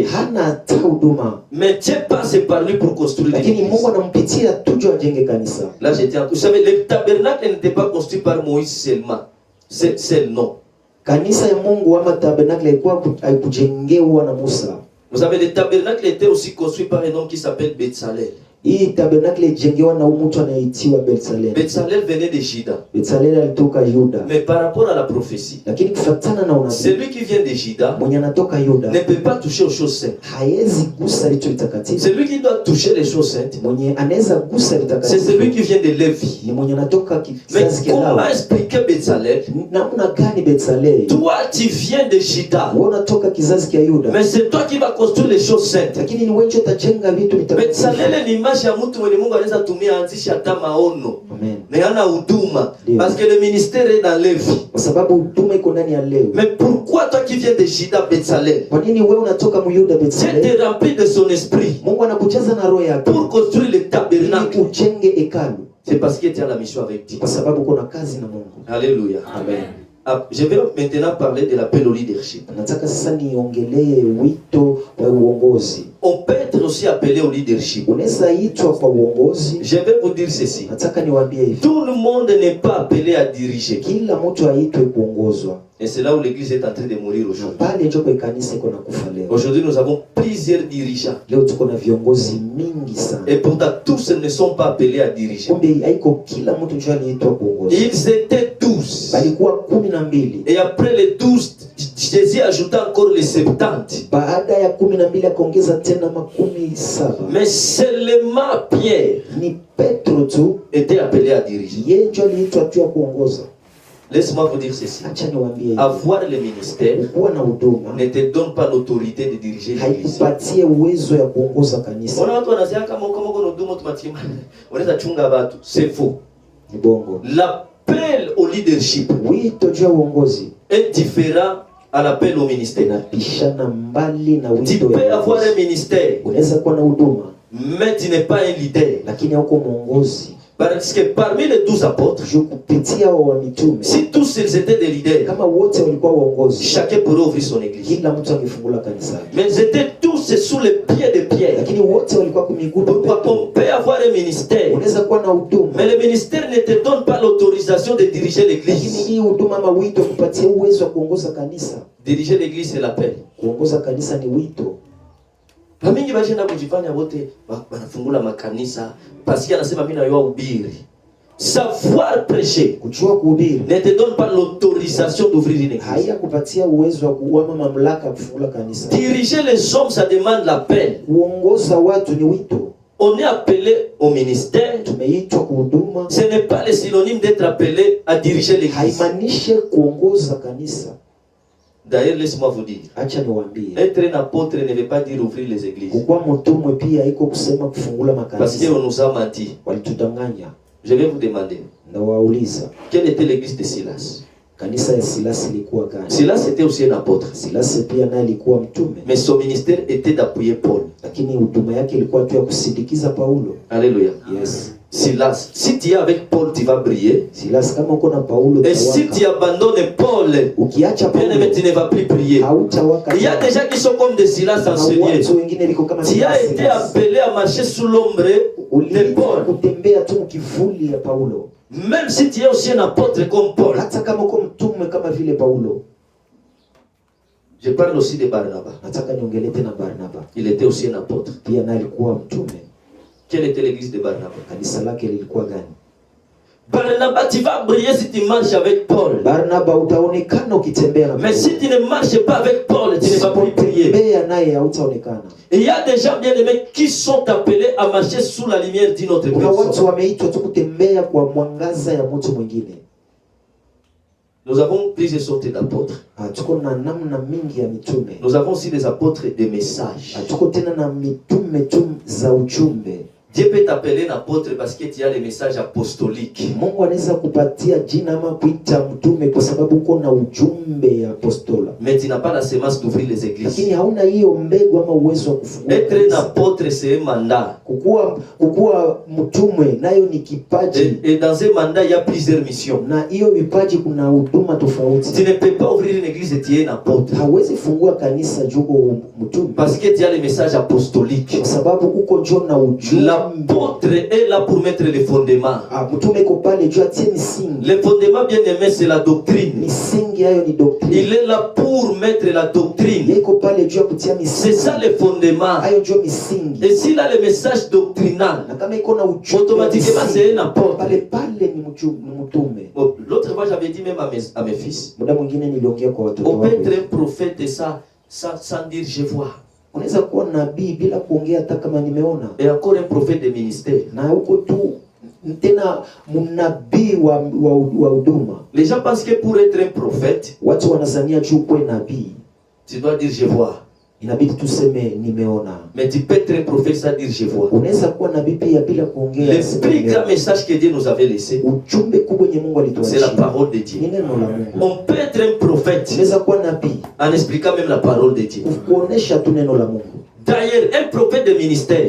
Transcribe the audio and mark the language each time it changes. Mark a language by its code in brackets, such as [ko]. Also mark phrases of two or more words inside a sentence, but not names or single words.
[sw] Hana hata huduma. [fr] Mais Dieu passe par lui pour construire [sw] Lakini [fr] l'église. [sw] Mungu anampitia tu juu ajenge kanisa. [fr] Là, j'étais vous savez, le tabernacle n'était pas construit par Moïse seulement. C'est le nom. [sw] Kanisa ya Mungu ama tabernacle ilikuwa haikujengewa na Musa. [fr] Vous savez, le tabernacle était aussi construit par un homme qui s'appelle Betsalel. [sw] Hii tabernacle ijengewa na mtu anayeitiwa Betsalel. [fr] Betsalel venait de Juda. [sw] Betsalel alitoka Yuda. [fr] Mais par rapport à la prophétie, [sw] Lakini kufuatana na unabii, [fr] celui qui vient de Juda [sw] mwenye anatoka Yuda [fr] ne peut pas toucher aux choses saintes. [sw] haezi gusa licho litakatifu. [fr] Celui qui doit toucher les choses saintes, [sw] Mwenye anaweza gusa [fr] c'est [sw] litakatifu [fr] celui qui vient de Lévi. [sw] ni mwenye anatoka [fr] Mais [sw] kizazi cha [fr] comment [sw] Lawi. [fr] expliquer Betsalel? [sw] Namna gani Betsalel? [fr] Toi, tu viens de Juda. [sw] Wewe unatoka kizazi cha Yuda. [fr] Mais c'est toi qui vas construire les choses saintes. [sw] Lakini ni wewe ndio utajenga vitu vitakatifu. Betsalel ni image ya mtu mwenye Mungu anaweza tumia anzisha hata maono. Amen. Mais hana huduma. Ndio. [fr] Parce que le ministère est dans Lévi. [sw] Kwa sababu huduma iko ndani ya leo. [fr] Mais pourquoi toi qui viens de Juda, Betsalel? [sw] Kwa nini wewe unatoka Myuda [fr] Dieu Betsalel? te remplit de son esprit [sw] Mungu anakujaza na roho yake [fr] pour construire le [sw] ili [fr] tabernacle. [sw] ujenge hekalu, [fr] C'est parce que tu as la mission avec Dieu. [sw] kwa sababu kuna kazi na Mungu. Alléluia. Amen. [fr] Ah, je vais maintenant parler de l'appel au leadership. [sw] Nataka sasa niongelee wito wa uongozi. [fr] On peut être aussi appelé au leadership. [sw] Unaweza itwa kwa uongozi. [fr] Je vais vous dire ceci. [sw] Nataka niwaambie hivi, [fr] Tout le monde n'est pas appelé à diriger. [sw] kila mtu aitwe kuongozwa. [fr] Et c'est là où l'église est en train de mourir [sw] Na [fr] aujourd'hui. [sw] pale ndio kwa kanisa iko na kufa leo. [fr] Aujourd'hui, nous avons plusieurs dirigeants. [sw] Leo tuko na viongozi mingi sana. [fr] Et pourtant, tous ne sont pas appelés à diriger. [sw] Kumbe haiko kila mtu ndio aliitwa kuongoza. [fr] Ils étaient 12. [sw] Balikuwa 12. [fr] Et après les 12, Jésus ajouta encore les 70. [sw] Baada ya 12 akaongeza tena 17. [fr] Mais seulement Pierre [sw] Ni Petro tu [fr] était appelé à diriger. [sw] yeye ndio aliitwa tu ya kuongoza. [fr] Laisse-moi vous dire ceci. [sw] Acha niwaambie, [fr] Avoir le ministère [sw] kuwa na huduma [fr] ne te donne pas l'autorité de diriger l'église. [sw] haikupatie uwezo ya kuongoza kanisa. Ona watu wanasema kama uko na huduma tumatima. Unaweza chunga watu. [fr] C'est faux. [sw] Ni bongo. [fr] L'appel au leadership [sw] Wito juu ya uongozi [fr] est différent à l'appel au ministère. [sw] inapishana mbali na [fr] Tu [sw] wito [fr] peux [sw] ya [fr] avoir un [sw] uongozi. [fr] ministère, [sw] Unaweza kuwa na huduma [fr] mais tu n'es pas un leader. [sw] lakini hauko mwongozi. [fr] Parce que parmi les 12 apôtres, [sw] kupitia wa mitume, [fr] si tous ils étaient des leaders, [sw] kama wote walikuwa waongozi, [fr] chacun pourrait ouvrir son église. [sw] kila mtu angefungula kanisa. [fr] Mais ils étaient tous sous les pieds de Pierre. [sw] Lakini wote walikuwa kumiguu. [fr] Pourquoi on peut avoir un ministère? [sw] Unaweza kuwa na huduma, [fr] Mais le ministère ne te donne pas l'autorisation de diriger [sw] lakini [fr] l'église. [sw] hii huduma ama wito kupatia uwezo wa kuongoza kanisa. [fr] Diriger l'église c'est l'appel. [sw] Kuongoza kanisa ni wito. Na mingi bashenda kujifanya wote wanafungula makanisa [fr] parce qu'il [sw] anasema mimi najua ubiri. [fr] Savoir prêcher [sw] Kujua kuhubiri [fr] ne te donne pas l'autorisation d'ouvrir une église. [sw] haya kupatia uwezo wa kuama mamlaka ya kufungula kanisa. [fr] Diriger les hommes, ça demande l'appel. [sw] Kuongoza watu ni wito. [fr] On est appelé au ministère. [sw] Tumeitwa kuhuduma. [fr] Ce n'est pas le synonyme d'être appelé à diriger l'église. [sw] Haimaanishi kuongoza kanisa. [fr] D'ailleurs, laisse-moi vous dire, [sw] Acha niwaambie, [fr] être un apôtre ne veut pas dire ouvrir les églises. [sw] kukuwa mtumwe pia iko kusema kufungula [fr] Parce [sw] makanisa. [fr] qu'on nous a menti. [sw] Walitudanganya. [fr] Je vais vous demander, [sw] Na wauliza, [fr] quelle était l'église de Silas? [sw] kanisa ya Silas ilikuwa gani? [fr] Silas était aussi un apôtre. [sw] Silas pia naye alikuwa mtume, [fr] Mais son ministère était d'appuyer Paul. [sw] lakini huduma yake ilikuwa tu ya kusindikiza Paulo. Alléluia. Yes. [fr] Silas, si tu es avec Paul, tu vas briller. [sw] Silas, kama uko na Paulo [fr] Et si tu [sw] utawaka. [fr] abandonnes Paul, [sw] Ukiacha [fr] bien aimé, tu [sw] Paulo [fr] ne vas plus prier. [sw] hautawaka. [fr] Il y a des gens qui sont comme des Silas [sw] Na [fr] enseignés. [sw] watu wengine liko kama [fr] Tu as été [sw] Silas. [fr] appelé à marcher sous l'ombre de [sw] Uliitwa [fr] Paul. [sw] kutembea tu kivuli ya Paulo. [fr] Même si tu es aussi un apôtre comme Paul. [sw] Hata kama uko mtume kama vile Paulo. [fr] Je parle aussi de Barnabas. [sw] Nataka niongelee tena Barnaba. [fr] Il était aussi un apôtre. [sw] Pia naye alikuwa mtume. [fr] Quelle était l'église de Barnabas? [sw] Kanisa lake lilikuwa gani? [fr] Barnabas, tu vas briller si tu marches avec Paul. [sw] Barnaba utaonekana ukitembea na [fr] Mais si tu ne marches pas avec Paul, tu ne vas plus prier. [sw] Tembea naye hautaonekana. [fr] Et il y a des gens bien aimés qui sont appelés à marcher sous la lumière d'une autre [sw] Kuna watu [fr] personne. [sw] wameitwa tu kutembea kwa mwangaza ya mtu mwingine. [fr] Nous avons plusieurs sortes d'apôtres. [sw] Tuko na namna mingi ya mitume. [fr] Nous avons aussi des apôtres de messages. [sw] Tuko tena na mitume tu za ujumbe. [fr] Dieu peut t'appeler un apôtre parce que tu as les messages apostoliques. [sw] Mungu anaweza kupatia jina ama kuita mtume kwa sababu uko na ujumbe ya apostola. [fr] Mais tu n'as pas la semence d'ouvrir les [sw] Lakini [fr] églises. [sw] hauna hiyo mbegu ama uwezo wa kufungua. [fr] Être un [sw] kanisa. [fr] apôtre, c'est un mandat. [sw] Kukuwa mtume nayo ni kipaji. [fr] Et dans un mandat, il y a plusieurs missions. [sw] Na hiyo vipaji kuna huduma [fr] Tu [sw] tofauti. [fr] ne peux pas ouvrir une église et tu es un apôtre. [sw] Hawezi fungua kanisa juko mtume. [fr] Parce que tu as les messages apostoliques. [sw] Kwa sababu uko njoo na ujumbe. [fr] L'apôtre est là pour mettre les fondements. [sw] Mtume iko pale juu atie misingi. [fr] Les fondements, bien aimé, c'est la doctrine. [sw] Misingi hayo ni doctrine. [fr] Il est là pour mettre la doctrine. [sw] Iko pale juu kutia [fr] C'est [sw] misingi. [fr] ça les fondements. [sw] Hayo ndio misingi. [fr] Et s'il a le message doctrinal, [sw] Na kama iko na ujumbe [fr] automatiquement c'est un apôtre. [sw] pale ni mtume. [fr] Bon, l'autre fois, j'avais dit même à mes fils, [sw] Muda mwingine niliongea kwa watoto [fr] on peut [sw] wangu. [fr] être un prophète et ça, sans dire je vois. [sw] Unaweza kuwa nabii bila kuongea hata kama nimeona. [fr] Et encore un prophète de ministère. [sw] Na huko tu tena mnabii wa huduma. [fr] Les gens pensent que pour être un prophète, [sw] Watu wanazania juu kwa nabii [fr] tu dois dire je vois. [sw] inabidi tuseme nimeona. [fr] Mais tu peux être un prophète sans dire je vois. [sw] Unaweza kuwa nabii pia bila kuongea. [fr] Le plus grand message que Dieu nous avait laissé, [sw] Ujumbe kubwa yenye Mungu [fr] c'est la [sw] alituachia [fr] parole de [sw] ni [fr] Dieu. [sw] neno la Mungu. [fr] On peut être un prophète [sw] Unaweza kuwa nabii [fr] en expliquant même la parole de Dieu. [sw] kuonesha tu neno la Mungu. [fr] D'ailleurs, un prophète de ministère,